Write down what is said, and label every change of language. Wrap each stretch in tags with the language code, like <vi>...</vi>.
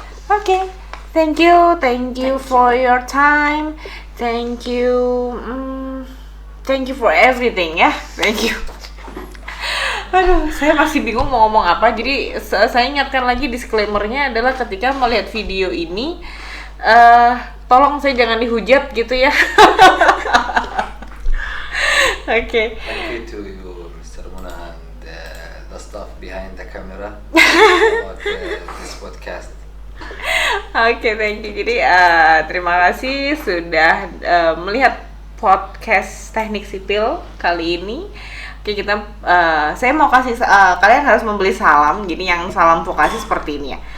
<en>Oke, thank you for your time, thank you for everything ya, thank you.</en> <id>Aduh, saya masih bingung mau ngomong apa. Jadi saya ingatkan lagi, disclaimer-nya adalah ketika melihat video ini, tolong saya jangan dihujat gitu ya.</id> <en>Okay. Thank you to you, Mr. Muna, and the staff behind the camera about this podcast. Oke, thank you.</en> <id>Jadi terima kasih sudah melihat podcast Teknik Sipil kali ini. Oke, saya mau kasih kalian harus membeli salam. Jadi yang salam vokasi seperti ini ya.</id>